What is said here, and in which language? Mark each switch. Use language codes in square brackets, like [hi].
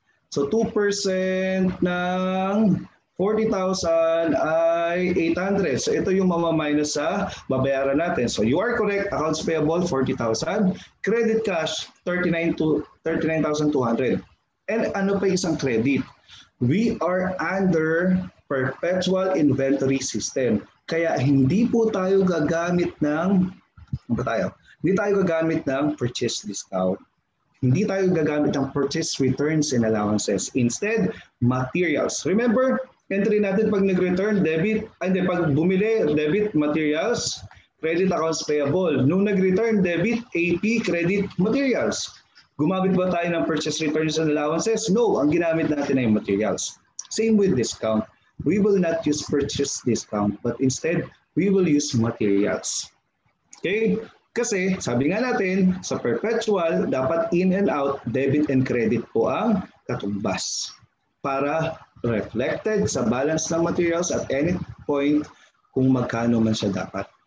[tl] So, 2% ng 40,000 ay 800. So, ito yung mamaminus sa babayaran natin. [en] So, you are correct. Accounts payable, 40,000. Credit cash, 39,200. [tl] And ano pa isang credit? [en] We are under perpetual inventory system. [tl] Kaya hindi po tayo gagamit ng Hindi tayo gagamit ng purchase discount. Hindi tayo gagamit ng purchase returns and allowances. Instead, materials. Remember, entry natin pag nag-return, pag bumili, debit, materials, credit, accounts payable. Nung nag-return, debit, AP, credit, materials. Gumamit ba tayo ng purchase returns and allowances? No, ang ginamit natin ay materials. [en] Same with discount. We will not use purchase discount, but instead, we will use materials. Okay? [tl] Kasi, sabi nga natin, sa perpetual, dapat [en] in and out, debit and credit [tl] po ang katumbas para reflected sa balance ng materials [en] at any point [tl] kung magkano man siya dapat.